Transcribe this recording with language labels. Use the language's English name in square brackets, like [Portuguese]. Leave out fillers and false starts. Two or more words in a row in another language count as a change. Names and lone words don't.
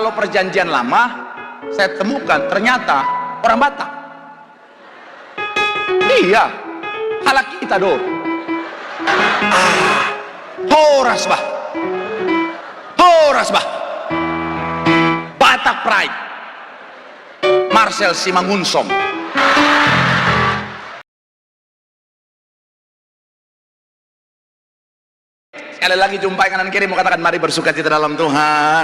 [Indonesian] Kalau perjanjian lama saya temukan ternyata orang Batak. Iya, [Batak Simalungun] halak kita do. Horas bah, horas bah. [Indonesian] Batak Pride, Marcel Simangunsong. Sekali lagi jumpai kanan kiri, mau katakan mari bersukacita dalam Tuhan.